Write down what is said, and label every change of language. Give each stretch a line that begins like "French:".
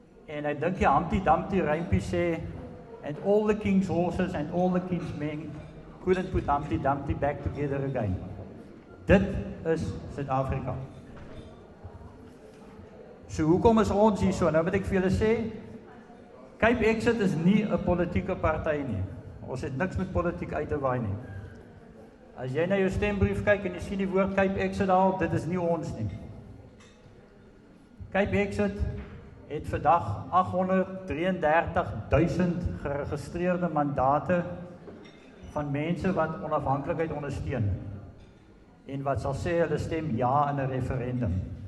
Afrikaans: En ek dink die Humpty Dumpty rympie sê,
English: and all the king's horses and all the king's men couldn't put Humpty Dumpty back together again.
Afrikaans: Dit is Suid-Afrika. So hoekom is ons hier so? Nou moet ek vir julle sê, Cape Exit is nie 'n politieke party nie. Ons het niks met politiek uit te waai nie. As jy na jou stembrief kyk en jy sien die woord Cape Exit daar, dit is nie ons nie. Cape Exit het vandag 833,000 geregistreerde mandate van mense wat onafhanklikheid ondersteun en wat sal sê hulle stem ja in 'n referendum.